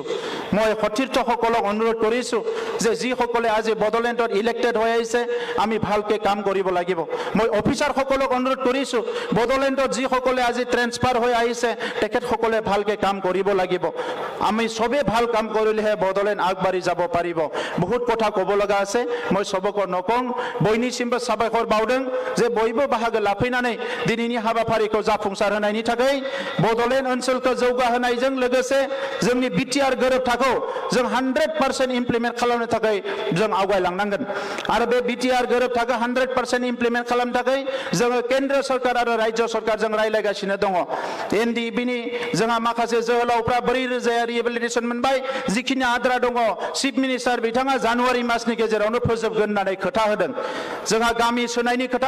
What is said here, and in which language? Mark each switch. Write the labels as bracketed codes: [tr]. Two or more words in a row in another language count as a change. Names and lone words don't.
[as] মই সতীৰ্থসকলক অনুৰোধ কৰিছো যে যিসকলে আজি বড়োলেণ্ডত ইলেক্টেড হৈ আহিছে আমি ভালকে কাম কৰিব লাগিব। মই অফিচাৰসকলক অনুৰোধ কৰিছো বড়োলেণ্ডত যিসকলে আজি ট্ৰেন্সফাৰ হৈ আহিছে তেখেতসকলে ভালকে কাম কৰিব লাগিব। আমি সবে ভাল কাম কৰিলেহে বড়োলেণ্ড আগবাঢ়ি যাব পাৰিব। বহুত কথা ক'ব লগা আছে, মই সবকো নকওঁ। [brx] बयनिसिमबो साबायखर बावदों जे बयबो बाहागो लाफैनानै दिनैनि हाबाफारिखौ जाफुंसार होनायनि थाखाय। बड'लेण्ड ओनसोलखौ जौगाहोनायजों लोगोसे जोंनि बिटिआर गोरोबथाखौ जों 100% इमप्लिमेन्ट खालामनो थाखाय जों आवगायलांनांगोन आरो बे बिटिआर गोरोबथाखौ 100% इमप्लिमेन्ट खालामनो थाखाय जोङो केन्द्र सरकार आरो राज्य सरकारजों रायलायगासिनो दङ एनडिबिनि जोंहा माखासे जोहोलावफ्रा 4,000 रिहेबिलिटेसन मोनबाय जिखिनि आद्रा दङ [en] chief minister [brx] बिथाङा जानुवारि मासनि गेजेरावनो फोजोबगोन होननानै खोथा होदों जोंहा गामि सोनायनि खोथा